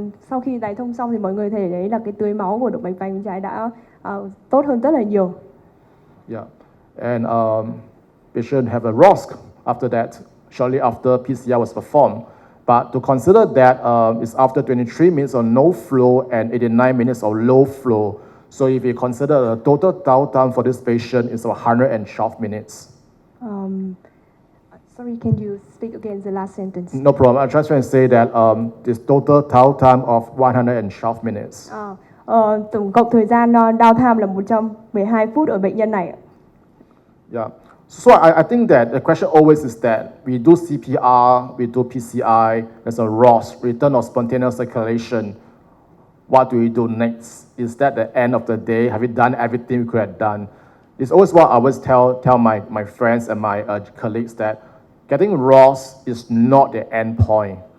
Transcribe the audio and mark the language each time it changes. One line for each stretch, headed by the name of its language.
Vietnamese: Sau khi tái thông xong thì mọi người thấy đấy là cái tưới máu của động mạch vành bên trái đã tốt hơn rất là nhiều.
English: Yeah, and patient have a ROSC after that, shortly after PCR was performed. But to consider that it's after 23 minutes of no flow and 89 minutes of low flow. So if you consider the total downtime for this patient is 112 minutes. Sorry, can you speak again the last sentence? No problem. I'm just trying to say that this total downtime of 112 minutes.
Vietnamese: Tổng cộng thời gian downtime là 112 phút ở bệnh nhân này.
English: Yeah. So I think that the question always is that we do CPR, we do PCI, there's a ROS, return of spontaneous circulation. What do we do next? Is that the end of the day? Have we done everything we could have done? It's always what I always tell my friends and my colleagues that getting ROS is not the end point.